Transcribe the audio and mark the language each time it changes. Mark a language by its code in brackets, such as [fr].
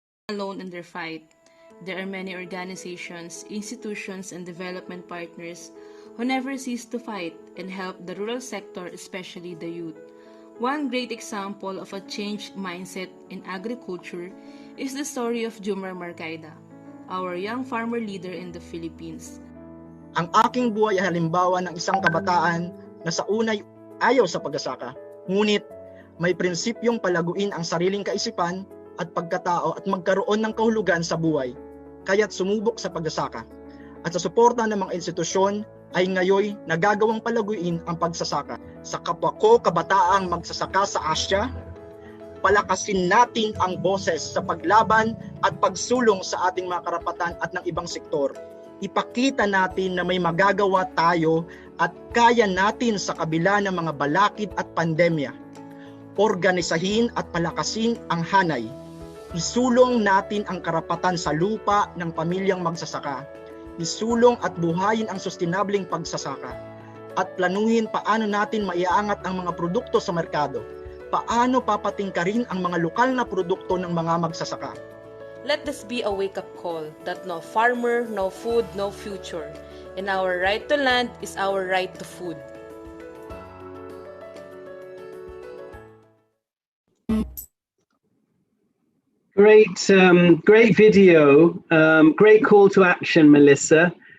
[en] Alone in their fight. There are many organizations, institutions, and development partners who never cease to fight and help the rural sector, especially the youth. One great example of a changed mindset in agriculture is the story of Jumar Marcaida, our young farmer leader in the Philippines. [tl] Ang aking buhay ay halimbawa ng isang kabataan na sa unay ayaw sa pagsasaka, ngunit may prinsipyong palaguin ang sariling kaisipan at pagkatao at magkaroon ng kahulugan sa buhay, kaya't sumubok sa pagsasaka. At sa suporta ng mga institusyon ay ngayoy nagagawang palaguin ang pagsasaka. Sa kapwa ko kabataang magsasaka sa Asia, palakasin natin ang boses sa paglaban at pagsulong sa ating mga karapatan at ng ibang sektor. Ipakita natin na may magagawa tayo at kaya natin sa kabila ng mga balakid at pandemya. Organisahin at palakasin ang hanay. Isulong natin ang karapatan sa lupa ng pamilyang magsasaka. Isulong at buhayin ang sustainableng pagsasaka. At planuhin paano natin maiaangat ang mga produkto sa merkado. Paano papatingkarin ang mga lokal na produkto ng mga magsasaka. [en] Let this be a wake-up call that no farmer, no food, no future. And our right to land is our right to food. Great video. Great call to action, Melissa.